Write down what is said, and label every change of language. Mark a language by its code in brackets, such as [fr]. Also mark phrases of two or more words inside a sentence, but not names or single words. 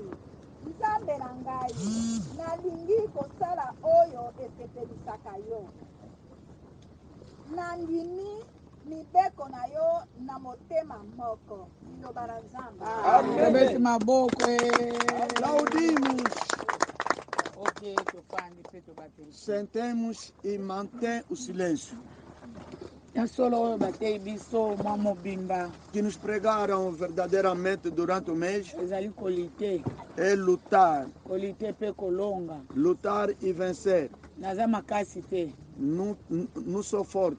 [ln] Nzambe na ngai, nalingi kosala oyo esepelisaka yo. Nandimi mibeko na yo na motema moko. Liloba la Nzambe. Amen. Maboko. [pt] Aplaudimos. Ok, sentemos e mantém o silêncio. Que nos pregaram verdadeiramente durante o mês é lutar. Lutar e vencer. Não sou forte.